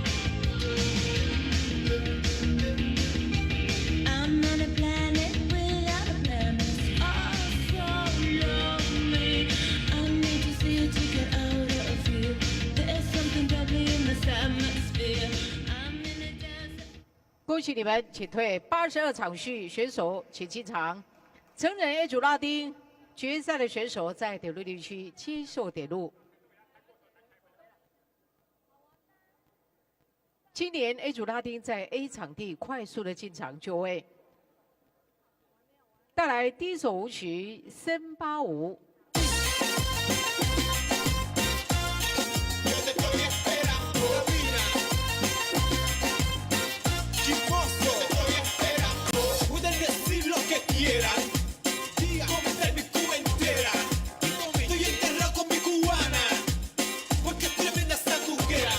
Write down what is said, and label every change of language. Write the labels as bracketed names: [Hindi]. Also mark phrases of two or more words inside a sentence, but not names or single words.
[English] I'm on a planet without a planet. Oh, so lonely. I need to see a ticket out of here. There's something bubbly in this atmosphere. I'm in a desert. [Chinese] 恭喜你们，请退82场序，选手请进场。成人 A 组拉丁决赛的选手在点入地区接受点入。今年 A 组拉丁在 A 场地快速的进场就位，带来第一首舞曲《森巴舞》。 [Spanish] Chismoso, te estoy esperando. Pueden decir lo que quieran. Comentar mi Cuba entera. Estoy enterrado con mi cubana. Porque es tremenda esa tuquera.